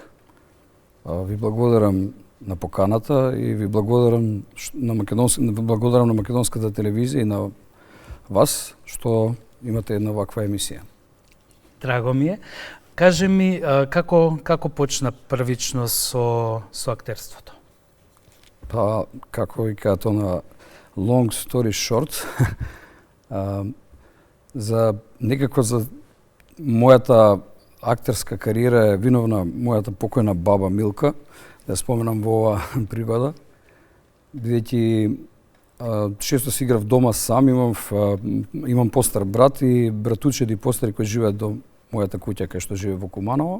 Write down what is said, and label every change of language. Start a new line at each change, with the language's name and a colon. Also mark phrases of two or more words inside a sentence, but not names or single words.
Macedonian: Ви благодарам на поканата и ви благодарам на македонската телевизија и на вас што имате една ваква емисија. Драго ми е. Кажи ми како почна првично со актерството? Па, како ви кажа на
English: long story short,
Macedonian: за мојата актерска кариера е виновна мојата покојна баба Милка, да споменам во ова пригода, бидејќи често си играв дома сам, имам постар брат и братучеди постари кои живеат до мојата куќа кај што живее во Куманово.